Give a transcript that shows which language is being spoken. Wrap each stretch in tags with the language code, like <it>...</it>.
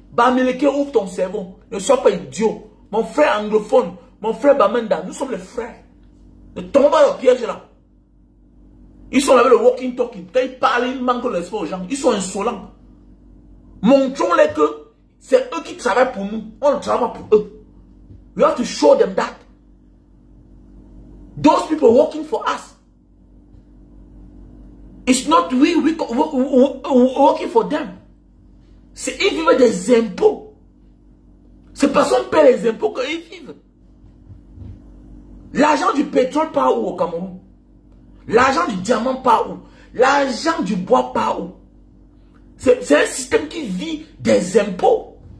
<fr>Bamileke, ouvre ton cerveau. Ne sois pas idiot. Mon frère anglophone, mon frère Bamenda, nous sommes les frères. Ne tombe pas dans le piège là. Ils sont là avec le walking talking. Quand ils parlent, ils manquent l'espoir aux gens. Ils sont insolents. Montrons-les que c'est eux qui travaillent pour nous. On ne travaille pas pour eux.</fr> <en>We have to show them that. Those people working for us. It's not we working for them.</en> <fr>C'est ils vivent des impôts. C'est parce qu'on paie les impôts qu'ils vivent. L'argent du pétrole part où au Cameroun? L'argent du diamant part où? L'argent du bois part où? C'est un système qui vit des impôts.</fr>